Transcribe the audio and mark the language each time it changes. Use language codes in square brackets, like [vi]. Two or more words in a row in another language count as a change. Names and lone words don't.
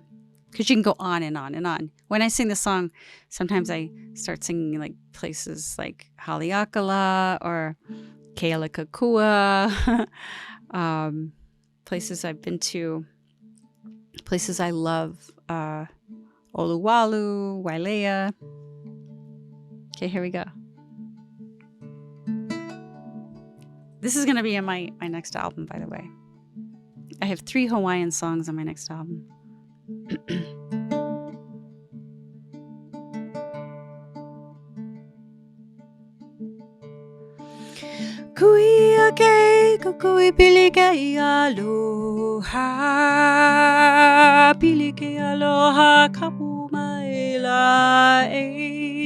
[en] Because you can go on and on and on. When I sing this song, sometimes I start singing like places like Haleakala or Kealakekua, places I've been to, places I love, Oluwalu, Wailea. Okay, here we go. This is going to be in my next album, by the way. I have 3 Hawaiian songs on my next album. [haw] Kui ake kukui pili ke aloha, pili ke aloha kapu maela e.